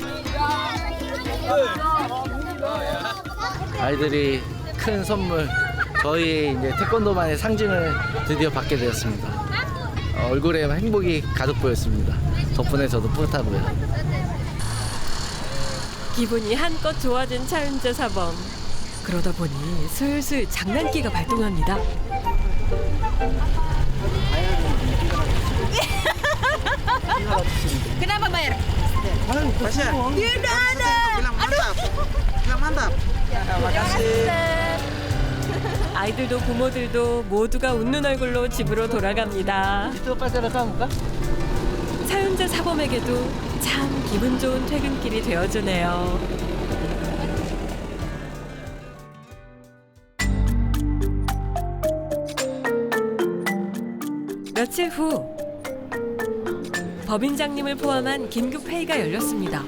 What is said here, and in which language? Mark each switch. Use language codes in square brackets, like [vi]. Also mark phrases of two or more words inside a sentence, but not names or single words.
[ko] 아이들이 큰 선물, 저희 이제 태권도만의 상징을 드디어 받게 되었습니다. 얼굴에 행복이 가득 보였습니다. 덕분에 저도 뿌듯하고요. 기분이 한껏 좋아진 차윤재 사범. 그러다 보니 슬슬 장난기가 발동합니다. [id] Kenapa bayar? Masya. Dia udah ada. Bilang mantap. Bilang mantap. [ko] 아이들도 부모들도 모두가 웃는 얼굴로 집으로 돌아갑니다. [id] Itu pacar kamu kah? [ko] 차윤재 사범에게도 참 기분 좋은 퇴근길이 되어주네요. 며칠 후 법인장님을 포함한 긴급 회의가 열렸습니다.